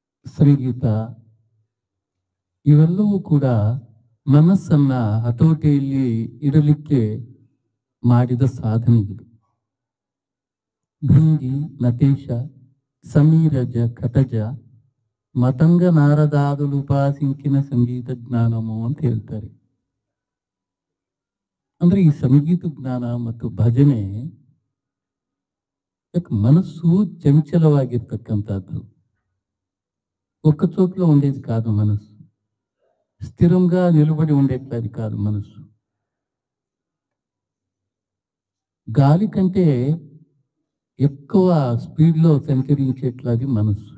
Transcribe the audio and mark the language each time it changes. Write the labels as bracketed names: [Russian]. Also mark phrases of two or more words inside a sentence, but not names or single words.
[Kannada] ಸಂಗೀತ ಇವೆಲ್ಲವೂ ಕೂಡ ಮನಸ್ಸನ್ನ ಹತೋಟಿಯಲ್ಲಿ ಇಡಲಿಕ್ಕೆ ಮಾಡಿದ ಸಾಧನೆಗಳು. [Telugu] భృంగి, నటేశ, సమీరజ, కటజ, మతంగ నారదాదులు ఉపాసించిన సంగీత జ్ఞానము [Kannada] ಅಂತ ಹೇಳ್ತಾರೆ. ಅಂದ್ರೆ ಈ ಸಂಗೀತ ಜ್ಞಾನ ಮತ್ತು ಭಜನೆ ಮನಸ್ಸು ಚಂಚಲವಾಗಿರ್ತಕ್ಕಂಥದ್ದು. [Telugu] ఒక్క చోట్లో ఉండేది కాదు మనస్సు. స్థిరంగా నిలబడి ఉండేది కాదు మనస్సు. గాలి కంటే ఎక్కువ స్పీడ్లో సంచరించేట్లాది మనస్సు.